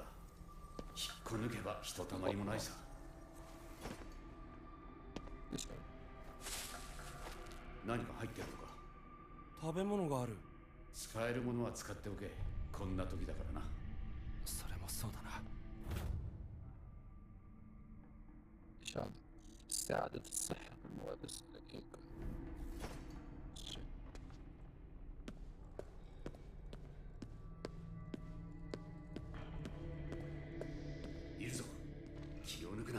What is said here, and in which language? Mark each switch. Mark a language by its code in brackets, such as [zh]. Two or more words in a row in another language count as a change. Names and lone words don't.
[ja] 引っこ抜けばひとたまりもないさ。何か入ってるのか。食べ物がある。使えるものは使っておけ。こんな時だからな。それもそうだな。 [ar] استعادة الصحة المواد الدقيقة. [ja] いるぞ。気を抜くな。